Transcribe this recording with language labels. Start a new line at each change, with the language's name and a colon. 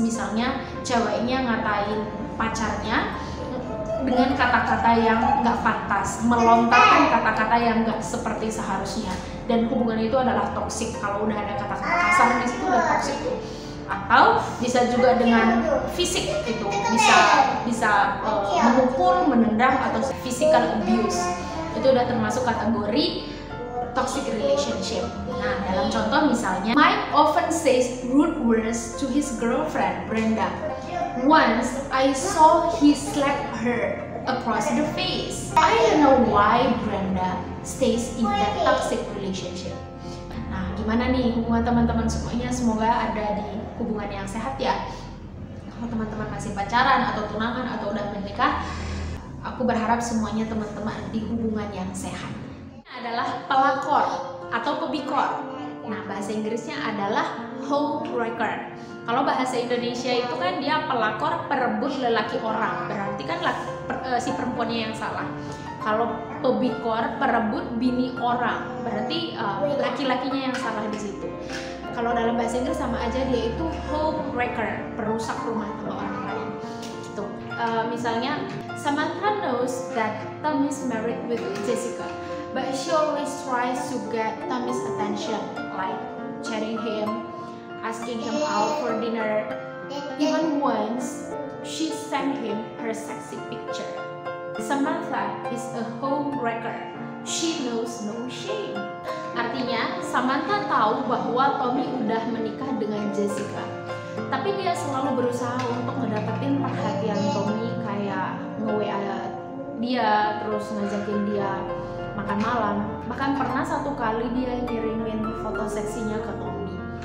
Indonesian: Misalnya ceweknya ngatain pacarnya dengan kata-kata yang nggak pantas, melontarkan kata-kata yang nggak seperti seharusnya, dan hubungan itu adalah toksik. Kalau udah ada kata-kata kasar di situ udah toksik tuh. Atau bisa juga dengan fisik, itu bisa memukul, menendang, atau physical abuse. Itu udah termasuk kategori toxic relationship. Nah, dalam contoh misalnya,
English: Mike often says rude words to his girlfriend Brenda. Once I saw he slapped her across the face. I don't know why Brenda stays in that toxic relationship.
Indonesian: Nah, gimana nih hubungan teman-teman semuanya? Semoga ada di hubungan yang sehat ya. Kalau teman-teman masih pacaran atau tunangan atau udah menikah, aku berharap semuanya teman-teman di hubungan yang sehat. Adalah pelakor atau pebikor. Nah, bahasa Inggrisnya adalah homewrecker. Kalau bahasa Indonesia itu kan dia pelakor perebut lelaki orang, berarti kan si perempuannya yang salah. Kalau pebikor perebut bini orang, berarti laki-lakinya yang salah di situ. Kalau dalam bahasa Inggris sama aja, dia itu homewrecker, perusak rumah tangga orang lain. Gitu.
English: Misalnya Samantha knows that Tom is married with Jessica, but she always tries to get Tommy's attention, like chatting him, asking him out for dinner. Even once, she sent him her sexy picture. Samantha is a homewrecker. She knows no shame.
Indonesian: Artinya, Samantha tahu bahwa Tommy udah menikah dengan Jessica, tapi dia selalu berusaha untuk ngedapetin perhatian Tommy, kayak nge-WA dia, terus ngajakin dia makan malam. Bahkan pernah satu kali dia ngirimin foto seksinya ke Tommy.